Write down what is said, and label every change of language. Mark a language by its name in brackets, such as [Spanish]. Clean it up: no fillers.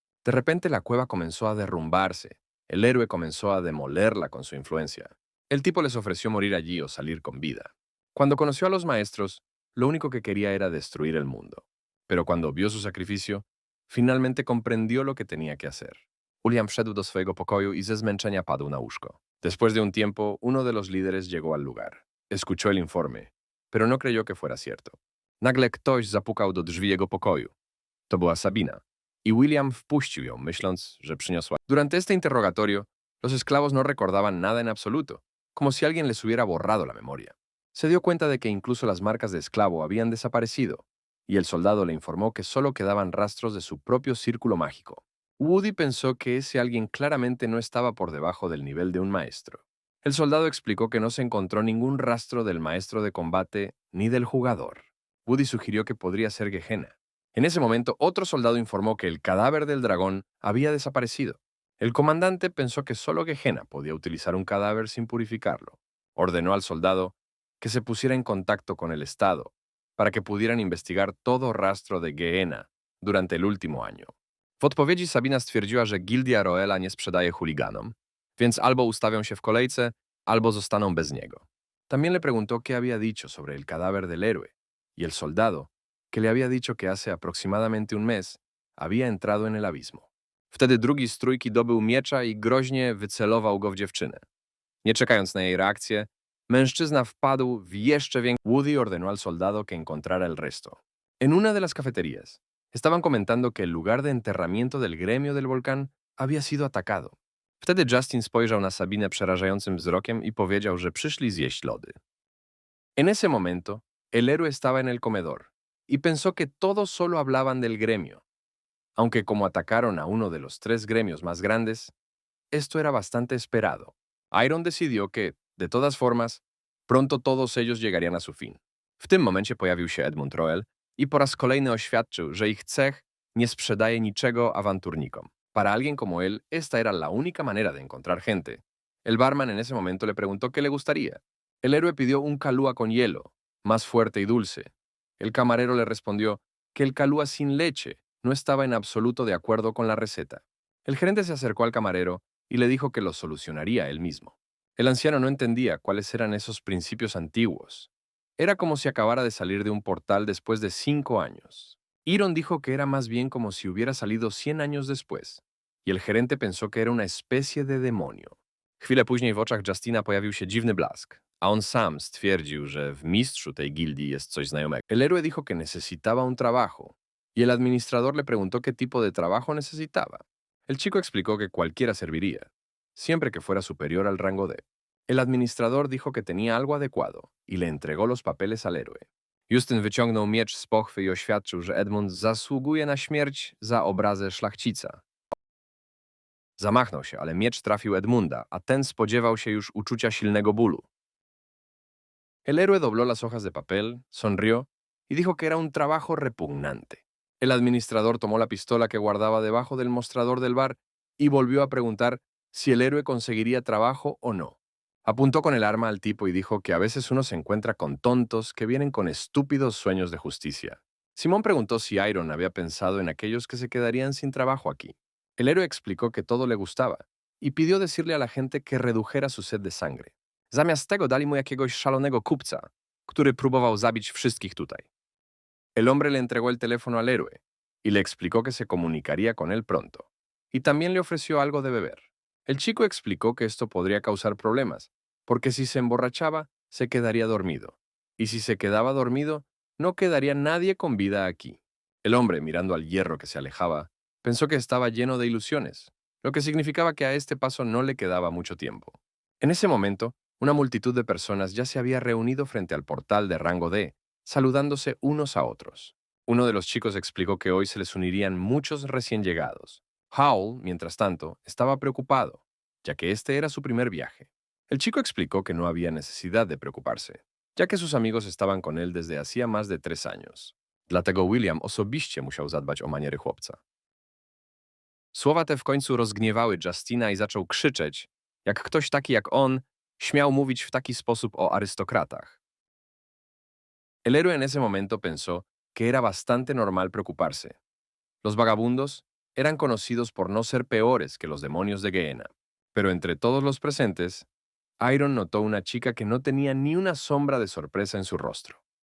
[Spanish] De repente la cueva comenzó a derrumbarse. El héroe comenzó a demolerla con su influencia. El tipo les ofreció morir allí o salir con vida. Cuando conoció a los maestros, lo único que quería era destruir el mundo. Pero cuando vio su sacrificio, finalmente comprendió lo que tenía que hacer. [Polish] William wszedł do swojego pokoju y ze zmęczenia padł na łóżko. [Spanish] Después de un tiempo, uno de los líderes llegó al lugar. Escuchó el informe, pero no creyó que fuera cierto. [Polish] Nagle ktoś zapukał do drzwi jego pokoju. To była Sabina. Y William wpuścił ją, myśląc, że przyniosła. [Spanish] Durante este interrogatorio, los esclavos no recordaban nada en absoluto, como si alguien les hubiera borrado la memoria. Se dio cuenta de que incluso las marcas de esclavo habían desaparecido, y el soldado le informó que solo quedaban rastros de su propio círculo mágico. Woody pensó que ese alguien claramente no estaba por debajo del nivel de un maestro. El soldado explicó que no se encontró ningún rastro del maestro de combate ni del jugador. Woody sugirió que podría ser Gehenna. En ese momento, otro soldado informó que el cadáver del dragón había desaparecido. El comandante pensó que solo Gehenna podía utilizar un cadáver sin purificarlo. Ordenó al soldado que se pusiera en contacto con el Estado para que pudieran investigar todo rastro de Gehenna durante el último año. [Polish] W odpowiedzi Sabina stwierdziła, że Gildia Roela nie sprzedaje chuliganom, więc albo ustawią się w kolejce, albo zostaną bez niego. [Spanish] También le preguntó qué había dicho sobre el cadáver del héroe, y el soldado, que le había dicho que hace aproximadamente un mes había entrado en el abismo. [Polish] Wtedy drugi z trójki dobył miecza i groźnie wycelował go w dziewczynę. Nie czekając na jej reakcję, mężczyzna wpadł w jeszcze większy... [Spanish] Woody ordenó al soldado que encontrara el resto. En una de las cafeterías, estaban comentando que el lugar de enterramiento del gremio del volcán había sido atacado. [Polish] Wtedy Justin spojrzał na Sabinę przerażającym wzrokiem y powiedział, że przyszli zjeść lody. [Spanish] En ese momento, el héroe estaba en el comedor y pensó que todos solo hablaban del gremio. Aunque como atacaron a uno de los 3 gremios más grandes, esto era bastante esperado. Iron decidió que, de todas formas, pronto todos ellos llegarían a su fin. [Polish] W tym momencie pojawił się Edmund Roell i po raz kolejny oświadczył, że ich cech nie sprzedaje niczego awanturnikom. [Spanish] Para alguien como él, esta era la única manera de encontrar gente. El barman en ese momento le preguntó qué le gustaría. El héroe pidió un calúa con hielo, más fuerte y dulce. El camarero le respondió que el calúa sin leche no estaba en absoluto de acuerdo con la receta. El gerente se acercó al camarero y le dijo que lo solucionaría él mismo. El anciano no entendía cuáles eran esos principios antiguos. Era como si acabara de salir de un portal después de 5 años. Iron dijo que era más bien como si hubiera salido 100 años después, y el gerente pensó que era una especie de demonio. [Polish] Chwilę później w oczach Justina pojawił się dziwny blask, a on sam stwierdził, że w mistrzu tej gildii jest coś znajomego. [Spanish] El héroe dijo que necesitaba un trabajo, y el administrador le preguntó qué tipo de trabajo necesitaba. El chico explicó que cualquiera serviría, siempre que fuera superior al rango D. El administrador dijo que tenía algo adecuado y le entregó los papeles al héroe. [Polish] Justyn wyciągnął miecz z pochwy i oświadczył, że Edmund zasługuje na śmierć za obrazę szlachcica. Zamachnął się, ale miecz trafił Edmunda, a ten spodziewał się już uczucia silnego bólu. [Spanish] El héroe dobló las hojas de papel, sonrió y dijo que era un trabajo repugnante. El administrador tomó la pistola que guardaba debajo del mostrador del bar y volvió a preguntar si el héroe conseguiría trabajo o no. Apuntó con el arma al tipo y dijo que a veces uno se encuentra con tontos que vienen con estúpidos sueños de justicia. Simón preguntó si Iron había pensado en aquellos que se quedarían sin trabajo aquí. El héroe explicó que todo le gustaba y pidió decirle a la gente que redujera su sed de sangre. [Polish] Zamiast tego dali mu jakiegoś szalonego kupca, który próbował zabić wszystkich tutaj. [Spanish] El hombre le entregó el teléfono al héroe y le explicó que se comunicaría con él pronto. Y también le ofreció algo de beber. El chico explicó que esto podría causar problemas, porque si se emborrachaba, se quedaría dormido. Y si se quedaba dormido, no quedaría nadie con vida aquí. El hombre, mirando al hierro que se alejaba, pensó que estaba lleno de ilusiones, lo que significaba que a este paso no le quedaba mucho tiempo. En ese momento, una multitud de personas ya se había reunido frente al portal de rango D, saludándose unos a otros. Uno de los chicos explicó que hoy se les unirían muchos recién llegados. Howl, mientras tanto, estaba preocupado, ya que este era su primer viaje. El chico explicó que no había necesidad de preocuparse, ya que sus amigos estaban con él desde hacía más de 3 años. [Polish] Dlatego William osobiście musiał zadbać o maniery chłopca. Słowa te w końcu rozgniewały Justina i zaczął krzyczeć, jak ktoś taki jak on śmiał mówić w taki sposób o arystokratach. [Spanish] El héroe en ese momento pensó que era bastante normal preocuparse. Los vagabundos eran conocidos por no ser peores que los demonios de Gehenna. Pero entre todos los presentes, Iron notó una chica que no tenía ni una sombra de sorpresa en su rostro.